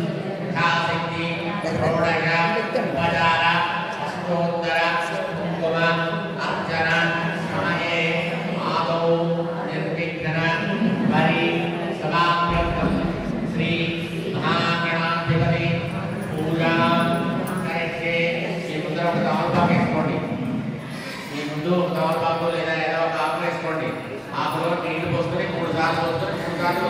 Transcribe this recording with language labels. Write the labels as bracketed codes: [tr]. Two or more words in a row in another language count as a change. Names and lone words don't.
[sa] यथाशक्ति षोडश उपचार अष्टोत्तर कुंकुम अर्चना समये आदौ निर्विघ्न परि समाप्यर्थम श्री महागणाधिपति पूजा [te] करके ఈ ముందర ఒక తమలపాకు వేసుకోండి ఈ ముందు ఒక తమలపాకు లేదా ఏదో ఒక ఆకు వేసుకోండి ఆకులో నీళ్లు పోసుకొని 3 సార్లు పోసుకొని 3 సార్లు